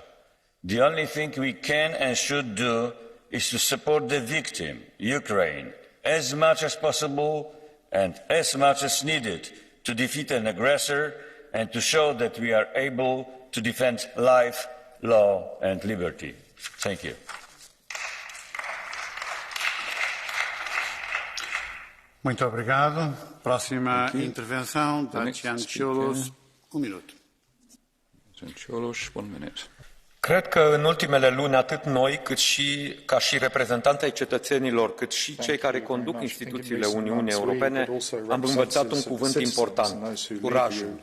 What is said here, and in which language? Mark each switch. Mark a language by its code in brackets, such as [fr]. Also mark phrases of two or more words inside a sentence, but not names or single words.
[en] The only thing we can and should do is to support the victim, Ukraine, as much as possible and as much as needed to defeat an aggressor and to show that we are able to defend life, law and liberty. Thank you. [pt] Muito obrigado. Próxima intervenção, [ro] Dacian Ciolos, 1 minut. [en] Ciolos, 1 minute. [ro] Cred că în ultimele luni, atât noi, cât și ca și reprezentanți ai cetățenilor, cât și cei care conduc instituțiile Uniunii Europene, am învățat un cuvânt important, curajul.